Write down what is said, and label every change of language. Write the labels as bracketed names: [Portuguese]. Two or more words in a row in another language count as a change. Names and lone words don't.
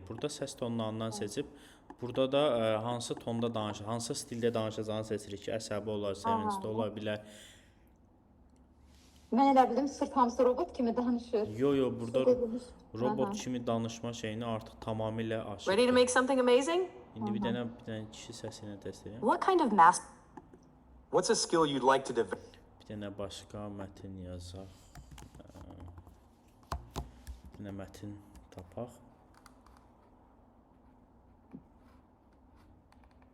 [Azerbaijani] Burada səs tonlarından seçib, burada da hansı tonda danışır, hansı stildə danışacağını seçirik ki, əsəbi olar, sevincli ola bilər. Mən elə bildim, sırt hamısı robot kimi danışır. Yo, burada Dediniz. robot kimi danışma şeyini artıq tamamilə aşır. [English] Ready to make something amazing? [Azerbaijani] İndi bir dənə kişi səsi ilə test edeyim. [English] What kind of mass What's a skill you'd like to develop? [Azerbaijani] Bir dənə başqa mətn yazaq. Bir dənə mətn tapaq.